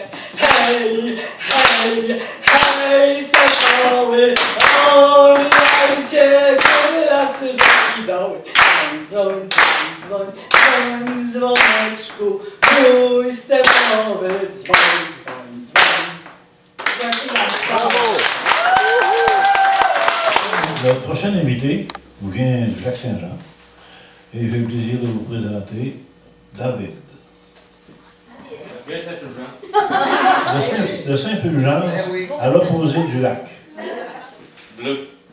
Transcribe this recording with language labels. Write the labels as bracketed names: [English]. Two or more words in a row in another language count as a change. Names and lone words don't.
[Polish] Hej, hej, hej, soszoły, omijajcie góry, lasy, rzeki, doły. Dzwoń, dzwoń, dzwoń, dzwoń, dzwoneczku, mój stepowy, dzwoń, dzwoń, dzwoń. [French] Merci bardzo. Notre prochain invité nous vient de Lac-Saint-Jean et j'ai le plaisir de vous présenter David. De Saint-Fulgence, à l'opposé du lac. Bleu.